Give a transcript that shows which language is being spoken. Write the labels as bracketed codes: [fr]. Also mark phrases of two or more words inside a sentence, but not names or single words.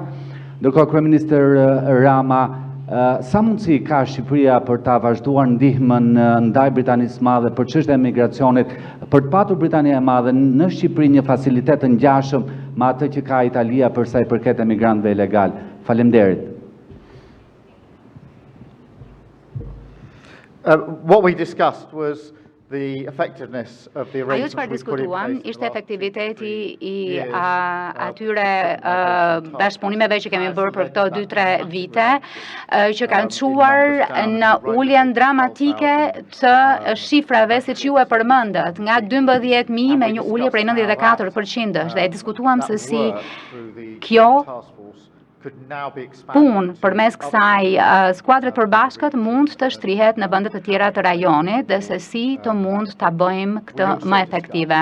[sq] Ndërkohë kryeministër Rama, sa mundësi ka Shqipëria për ta vazhduar ndihmën ndaj Britanisë së Madhe për çështjen e migracionit, për të patur Britania e Madhe në Shqipëri një facilitet të ngjashëm me atë që ka Italia për sa i përket emigrantëve ilegal? Faleminderit. [en] What we discussed was the effectiveness of the [sq] Ajo [en] arrangements [sq] çfarë [en] we put in [sq] diskutuam [en] place [sq] ishte efektiviteti i [en] years, [sq] atyre bashkëpunimeve që kemi bërë për këto 2-3 vite, që kanë çuar në uljen dramatike të shifrave siç ju e përmendët, nga 12.000 me një ulje prej 94%, dhe e diskutuam se si kjo punë përmes kësaj skuadre të përbashkët mund të shtrihet në vendet të tjera të rajonit dhe se si të mund ta bëjmë këtë më efektive.